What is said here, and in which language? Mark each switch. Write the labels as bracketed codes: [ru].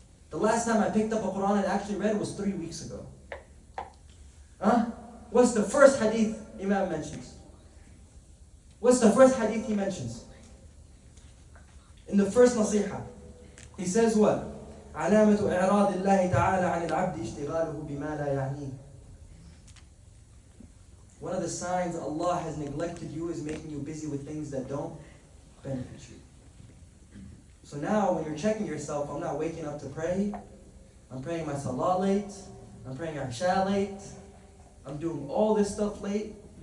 [en] The last time I picked up a Quran and actually read was 3 weeks ago. Huh? What's the first hadith Imam mentions? What's the first hadith he mentions? In the first nasiha, he says what? [ar] علامة إعراض الله تعالى عن العبد اشتغاله بما لا يعنيه. [en] One of the signs Allah has neglected you is making you busy with things that don't benefit you. So now when you're checking yourself, I'm not waking up to pray. I'm praying my salah late. I'm praying Isha late. I'm doing all this stuff late.